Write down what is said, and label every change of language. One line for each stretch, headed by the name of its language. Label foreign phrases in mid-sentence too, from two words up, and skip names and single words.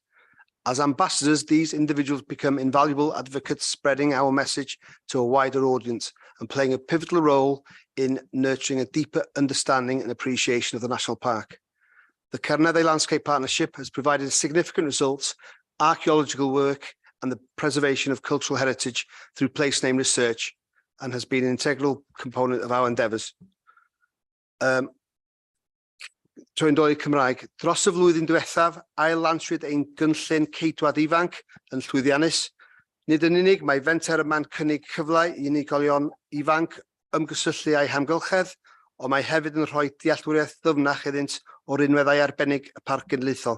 English: As ambassadors, these individuals become invaluable advocates, spreading our message to a wider audience and playing a pivotal role in nurturing a deeper understanding and appreciation of the National Park. The Carneddau Landscape Partnership has provided significant results, archaeological work, and the preservation of cultural heritage through place name research, and has been an integral component of our endeavours.
Welsh: Trwy'n dod i Cymraeg, dros y flwyddyn diwethaf, ail-lanswyd ein gynllun ceidwad ifanc yn llwyddiannus. Nid yn unig mae fenter yma'n cynnig cyfle i unigolion ifanc ymgysylltu a'u hamgylchedd, ond mae hefyd yn rhoi dealltwriaeth ddyfnach iddynt o'r unweddau arbennig y parc genedlaethol.